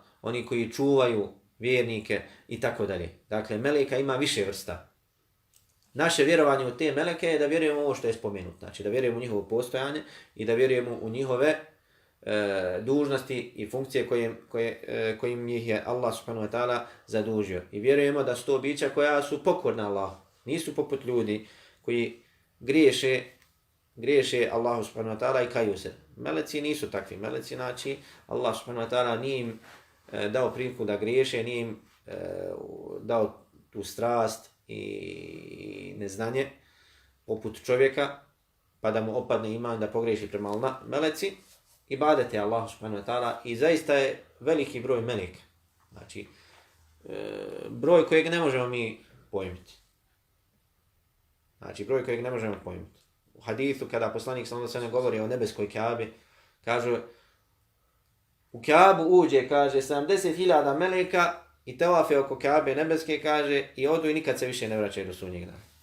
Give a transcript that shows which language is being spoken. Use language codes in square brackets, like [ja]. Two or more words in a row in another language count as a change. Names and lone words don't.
[bs] Oni koji čuvaju vjernike i tako dalje. Dakle, meleka ima više vrsta. Naše vjerovanje u te meleke je da vjerujemo ovo što je spomenuto. Znači, da vjerujemo u njihovo postojanje i da vjerujemo u njihove dužnosti i funkcije kojim ih je Allah [ar] سبحانه وتعالى [bs] zadužio. I vjerujemo da su to bića koja su pokorna Allah. Nisu poput ljudi koji griješe Allahu [ar] سبحانه وتعالى [bs] i kaju se. Meleci nisu takvi. Meleci, znači, Allah [ar] سبحانه وتعالى [bs] nije im dao priliku da griješe, nije im dao tu strast i neznanje poput čovjeka, pa da mu opadne iman da pogriješi prema meleci. Ibadet je Allah [ar] سبحانه وتعالى [bs] i zaista je veliki broj meleka. Znači, broj kojeg ne možemo mi pojmiti. Znači, broj kojeg ne možemo pojmiti. U hadithu, kada poslanik [ar] صلى الله عليه وسلم [bs] govori o nebeskoj Kaabi, kaže, u Kaabu uđe, kaže, 70.000 meleka i tevafe oko Kaabe nebeske, kaže, i odu i nikad se više ne vraćaju do sudnjeg dana.